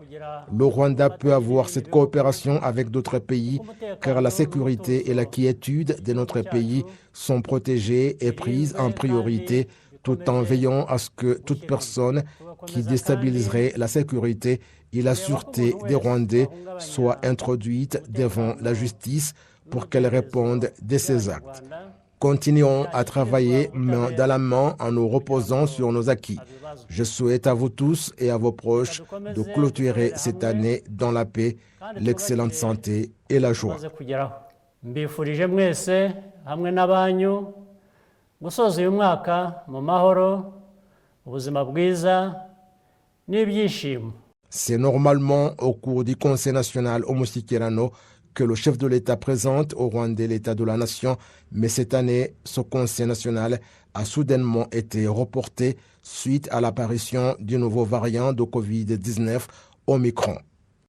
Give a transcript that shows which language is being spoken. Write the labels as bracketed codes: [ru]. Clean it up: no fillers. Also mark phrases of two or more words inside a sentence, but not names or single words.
[fr] Le Rwanda peut avoir cette coopération avec d'autres pays car la sécurité et la quiétude de notre pays sont protégées et prises en priorité tout en veillant à ce que toute personne qui déstabiliserait la sécurité et la sûreté des Rwandais soit introduite devant la justice pour qu'elle réponde de ses actes. Continuons à travailler main dans la main en nous reposant sur nos acquis. Je souhaite à vous tous et à vos proches de clôturer cette année dans la paix, l'excellente santé et la joie. [rw] Mbifurije mwese hamwe n'abanyu gusoza uyu mwaka mu mahoro, ubuzima bwiza n'ibyishimo. [fr] C'est normalement au cours du Conseil national au Mustikirano que le chef de l'État présente au Rwanda l'état de la nation, mais cette année, ce Conseil national a soudainement été reporté suite à l'apparition du nouveau variant de Covid-19 Omicron.